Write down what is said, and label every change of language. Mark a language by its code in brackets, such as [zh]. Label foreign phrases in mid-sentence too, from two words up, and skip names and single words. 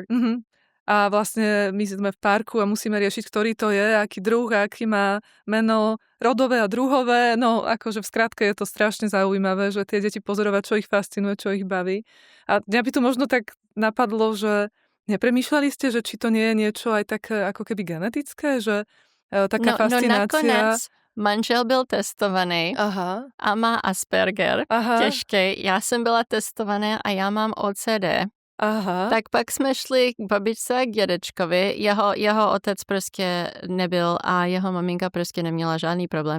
[sk] A vlastne my sme v parku a musíme riešiť, ktorý to je, aký druh, aký má meno rodové a druhové. No, akože v skratke je to strašne zaujímavé, že tie deti pozorovať, čo ich fascinuje, čo ich baví. A mňa by to možno tak napadlo, že nepremýšľali ste, že či to nie je niečo aj také ako keby genetické, že taká fascinácia... [cs] No nakonec manžel byl testovaný a má Asperger, těžký. Já jsem byla testovaná a já mám OCD. Tak pak jsme šli k babičce a k dědečkovi. Jeho otec prostě nebyl a jeho maminka prostě neměla žádný problémy.